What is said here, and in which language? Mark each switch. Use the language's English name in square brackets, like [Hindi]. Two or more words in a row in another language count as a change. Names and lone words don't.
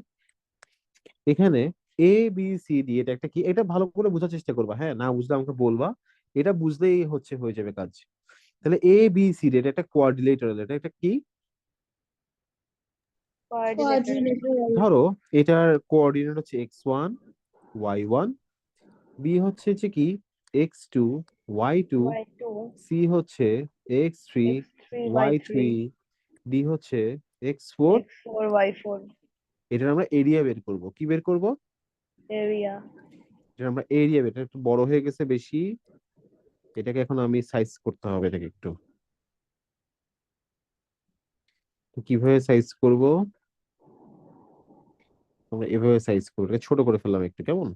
[Bangla] এখানে ABCD, এটা একটা কি, এটা ভালো করে বোঝার চেষ্টা করবা, হ্যাঁ, না বুঝলে আমাকে বলবা, এটা বুঝলেই হচ্ছে হয়ে যাবে কাজ। তাহলে ABCD এটা একটা কোয়াড্রিলেটারাল, এটা একটা কি, কোঅর্ডিনেটর। কোয়াড্রিলেটারাল। ধরো এটার কোঅর্ডিনেট হচ্ছে x1 y1, বি হচ্ছে যে কি x2 y2, y2 সি হচ্ছে x3 x3 y3 y3, ডি হচ্ছে x4। x4 y4 এটার আমরা এরিয়া বের করব, কি বের করব, এরিয়া। এটা আমরা এরিয়া, এটা একটু বড় হয়ে গেছে বেশি, এটাকে এখন আমি সাইজ করতে হবে এটাকে একটু। তো কিভাবে সাইজ করব, আমরা এভাবে সাইজ করব, এটা ছোট করে ফেললাম একটু, কেমন?